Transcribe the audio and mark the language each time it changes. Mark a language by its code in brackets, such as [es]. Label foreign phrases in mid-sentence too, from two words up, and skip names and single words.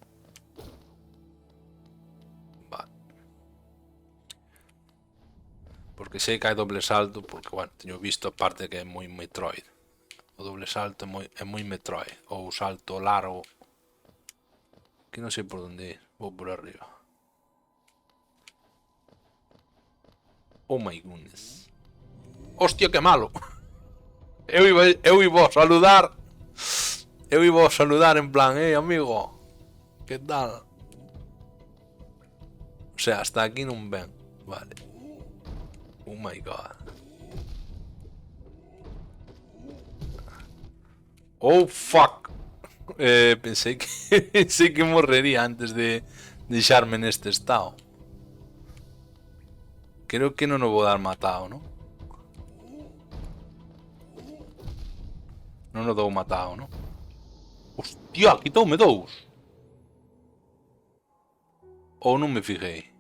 [gl] Vale. Porque sei que hai doble salto, porque, bueno, teño visto a parte que é moi Metroid. O doble salto é moi Metroid. Ou o salto largo. Que non sei por onde ir. Vou por arriba. [en] Oh my goodness. [gl] Hostia, que malo. Eu [es] iba a saludar. [gl] Eu [es] iba a saludar [gl] en plan, amigo. Que tal? O sea, hasta aquí non ven. Vale. [en] Oh my god. Oh fuck. [gl] Pensei que pensei que morrería antes de deixarme neste estado. Creo que non o vou dar matado, non? Non o dou matado, non? Hostia, quitoume dous. Ou non me fijei.